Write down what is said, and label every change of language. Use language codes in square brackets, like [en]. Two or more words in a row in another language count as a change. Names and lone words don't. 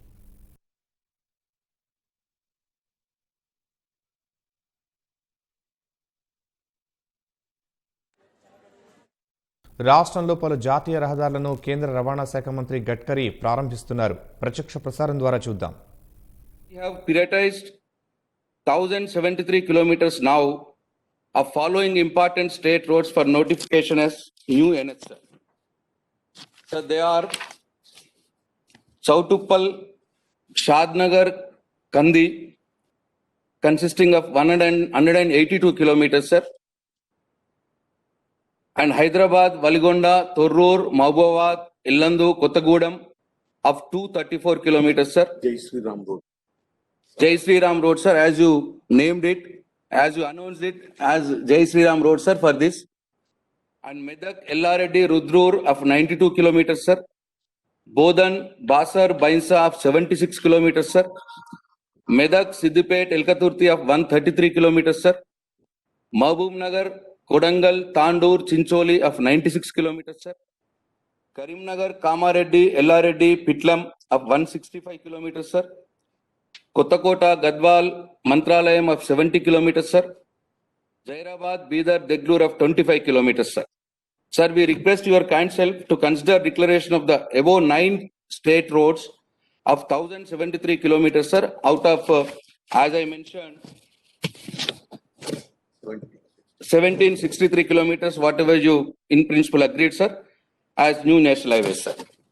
[te] రాష్ట్రంలో పలు జాతీయ రహదారులను కేంద్ర రవాణా శాఖ మంత్రి గడ్కరీ ప్రారంభిస్తున్నారు. ప్రత్యక్ష ప్రసారం ద్వారా చూద్దాం. [en] We have prioritized 1073 kilometers now of following important state roads for notification as new NHS. So they are Chautuppal, Shadnagar, Kandi, consisting of 182 kilometers, sir. And Hyderabad, Valigonda, Torrur, Mahbubabad, Illandu, Kottagudem of 234 kilometers, sir. Jai Sri Ram Road, sir, as you named it, as you announced it as Jai Sri Ram Road, sir, for this. And Medak, Ellareddy, Rudrur of 92 kilometers, sir. Bodan, Basar, Bainsa of 76 kilometers, sir. Medak, Siddipet, Elkaturti of 133 kilometers, sir. Mahbub Nagar, Kodangal, Tandur, Chincholi of 96 kilometers, sir. Karimnagar, Kamareddy, Ellareddy, Pitlam of 165 kilometers, sir. Kottakota, Gadwal, Mantralayam of 70 kilometers, sir. Jairabad, Bidar, Deglur of 25 kilometers, sir. Sir, we request your kind self to consider declaration of the above 9 state roads of 1073 kilometers, sir, out of, as I mentioned, 1763 kilometers, whatever you in principle agreed, sir, as new national highways, sir.